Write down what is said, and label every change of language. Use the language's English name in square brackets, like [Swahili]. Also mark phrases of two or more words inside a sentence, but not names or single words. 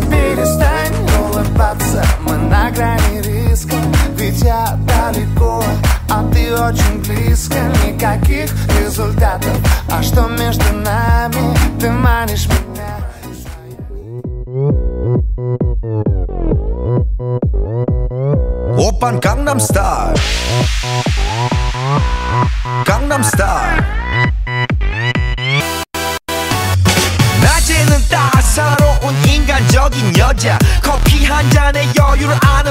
[Russian] Перестань улыбаться, мы на грани риска, ведь я далеко, а ты очень близко, никаких результатов. А что между нами, ты манишь меня. [Korean] 오빤 강남스타일 강남스타일 낮에는 따사로운 인간적인 여자 커피 한 잔에 여유를 아는